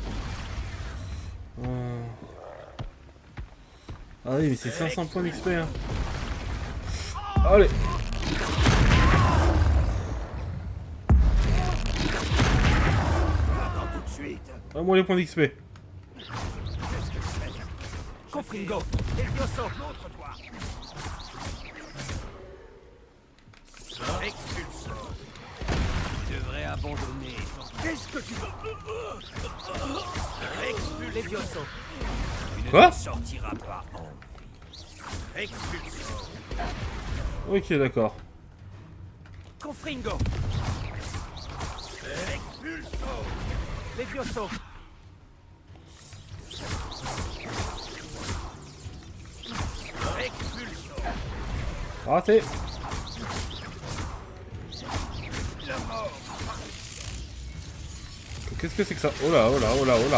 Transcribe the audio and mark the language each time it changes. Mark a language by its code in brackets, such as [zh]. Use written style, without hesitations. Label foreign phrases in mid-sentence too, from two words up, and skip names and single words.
[fr] Ah oui mais c'est 500 points d'XP hein. Allez. Attends tout de suite. À moi les points d'XP. Confringo. Levioso. Montre-toi. Expulse. Tu devrais abandonner. Qu'est-ce que tu veux? Expulse. Levioso. Tu ne Quoi? t'en sortiras pas en vie. Expulse. Ok d'accord. Confringo. Expulse. Levioso. Expulse. Raté. La mort. Qu'est-ce que c'est que ça? Oh là, oh là, oh là, oh là.